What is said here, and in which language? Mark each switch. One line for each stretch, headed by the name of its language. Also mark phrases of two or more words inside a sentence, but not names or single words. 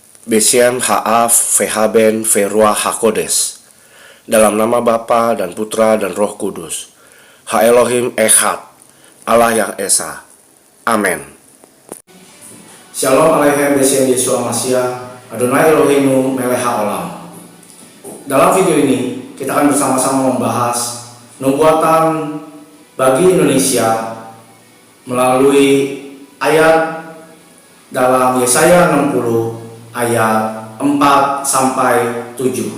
Hebrew: בשם האב והבן ורוח הקודש.
Indonesian: Dalam nama Bapa dan Putra dan Roh Kudus.
Hebrew: האלוהים אחד,
Indonesian: Allah yang Esa. Amin.
Hebrew: שלום עליכם בשם ישוע משיח, אדוני אלוהינו מלך העולם.
Indonesian: Dalam video ini kita akan bersama-sama membahas nubuatan bagi Indonesia melalui ayat dalam Yesaya 60 ayat 4 sampai 7.